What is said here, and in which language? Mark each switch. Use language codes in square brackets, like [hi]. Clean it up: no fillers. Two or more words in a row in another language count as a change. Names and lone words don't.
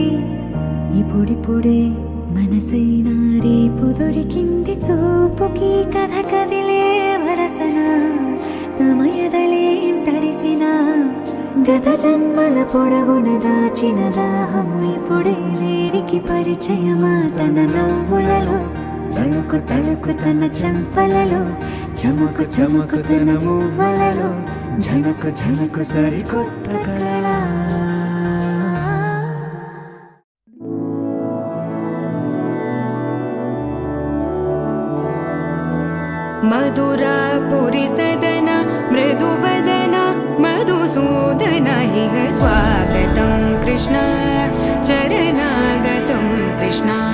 [te] ఇప్పుడిప్పుడే మనసైనా రేపు దొరికింది చూపుకి కథ కదిలే వరసన తమ ఎదలేం తడిసిన గత జన్మల పొడవున దాచిన దాహము ఇప్పుడే వీరికి పరిచయమా. తన నవ్వులలో తళుకు తళుకు తన చెంపలలో చమకు చమకు తన మువ్వలలో ఝనకు ఝనకు సరికొత్త కళ. [sa] मधुरापुरी सदन मृदुवदन मधुसूदन इह स्वागतं कृष्ण चरणागतं कृष्ण.